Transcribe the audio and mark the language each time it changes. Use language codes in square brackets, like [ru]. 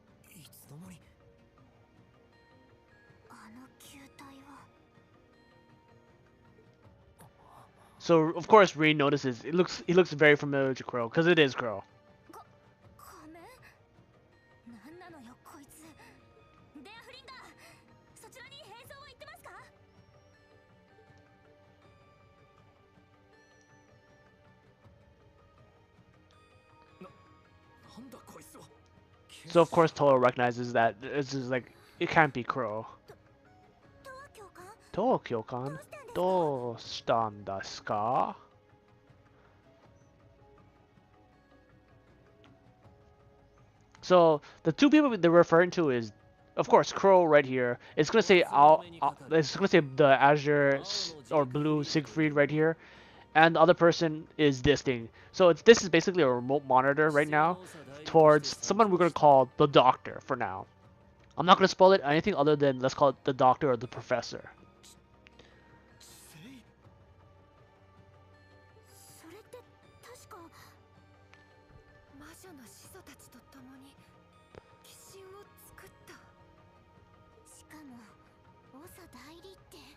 [ja] いつの間に。あの球体は。 [en] So of course Reen notices he looks very familiar to Crow because it is Crow. [ja] 仮面？なんなのよこいつ。デアフリンガー、そちらに変装は行ってますか？なんだこいつは。 [en] So of course Toro recognizes that this is like it can't be Crow. [ja] トワ教官？ Tokyo-kan, どうしたんですか? [en] So the two people they're referring to is, of course, Crow right here. It's gonna say it's gonna say the Azure or Blue Siegfried right here, and the other person is this thing. So this is basically a remote monitor right now towards someone we're gonna call the Doctor for now. I'm not gonna spoil it anything other than let's call it the Doctor or the Professor. [ja] それって確か魔女の始祖たちと共に鬼神を作った。しかも長代理って。